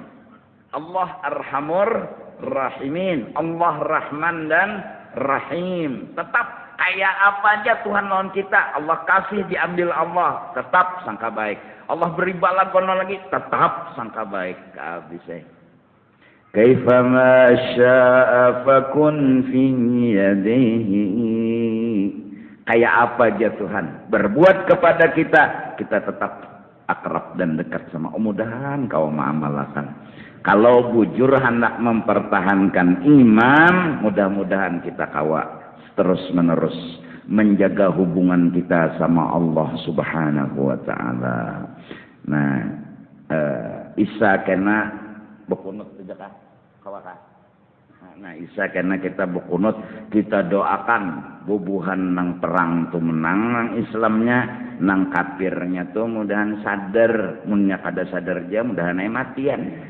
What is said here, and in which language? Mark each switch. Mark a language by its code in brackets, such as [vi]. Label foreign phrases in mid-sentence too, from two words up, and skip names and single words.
[ar] الله أرحم الراحمين. [id] Allah Rahman dan Rahim. [bjn] Tetap kayak apa aja Tuhan lawan kita. Allah kasih diambil Allah, tetap sangka baik. Allah beri bala kono lagi, tetap sangka baik. Habisnya. [ar] كيف ما شاء فكن في يديه. [id] Kayak apa aja Tuhan berbuat kepada kita, kita tetap akrab dan dekat sama. Mudah-mudahan kau mengamalkan. [bjn] Kalau bujur hendak mempertahankan iman, mudah-mudahan kita kawa terus menerus menjaga hubungan kita sama Allah [ar] سبحانه وتعالى. [bjn] Nah, isa kena bekunut saja kawaka. Nah, isa kena kita bekunut, kita doakan bubuhan nang perang tu menang nang Islamnya, nang kafirnya tu mudahan sadar, munnya kada sadar aja mudahan ay matian.